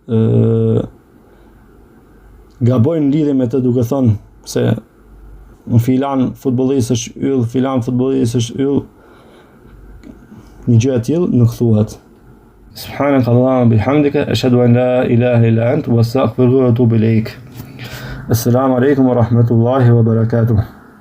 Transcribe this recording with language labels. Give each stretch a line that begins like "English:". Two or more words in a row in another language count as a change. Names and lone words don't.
Albanian: gabojnë lidhje me të duke thënë se në filan futbollist është yll, filan futbollist është yll. Një gjë e tillë nuk thuhet.
Arabic: سبحانك اللهم بحمدك أشهد أن لا إله إلا أنت وأستغفرك وأتوب إليك. السلام عليكم ورحمة الله وبركاته.